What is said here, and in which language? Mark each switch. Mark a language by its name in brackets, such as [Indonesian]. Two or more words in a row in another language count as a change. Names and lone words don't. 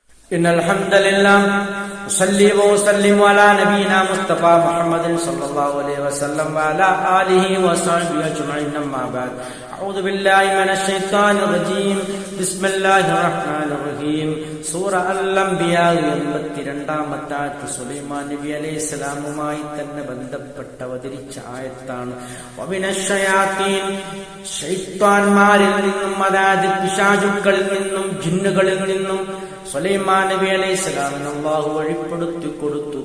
[Arabic] إن الحمد لله أصلي وأسلم على نبينا مصطفى محمد صلى الله عليه وسلم وعلى آله وصحبه أجمعين أما بعد أعوذ بالله من الشيطان الرجيم بسم الله الرحمن الرحيم [Malayalam] സൂറ അൽ-അംബിയാ 82-ാമത്തെ ആയത്ത് സുലൈമാൻ നബി അലൈഹിസ്സലാമുമായി തന്നെ ബന്ധപ്പെട്ട് അവതരിച്ച ആയത്താണ്. വമിനശ്ശയാത്തീൻ, ശൈത്വാൻമാരിൽ നിന്നും, അതായത് പിശാചുക്കളിൽ നിന്നും ജിന്നുകളിൽ നിന്നും സുലൈമാൻ നബി അലൈഹിസ്സലാമിന് അല്ലാഹു വഴിപ്പെടുത്തി കൊടുത്തു.